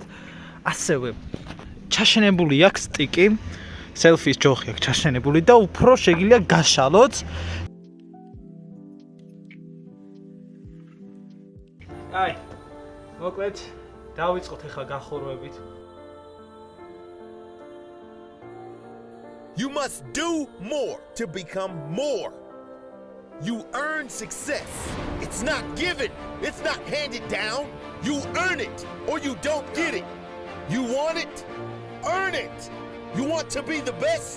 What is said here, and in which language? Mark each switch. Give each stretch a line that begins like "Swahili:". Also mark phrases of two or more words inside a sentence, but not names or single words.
Georgian: ასევე ჩაშენებული აქვს სტიკი, სელფის ჯოხი აქვს ჩაშენებული და უფრო შეგიძლია გაშალოთ. აი, მოკლედ დავიწყოთ ახლა გახურვებით.
English: You must do more to become more. You earn success. It's not given. It's not handed down. You earn it or you don't get it. You want it? Earn it. You want to be the best?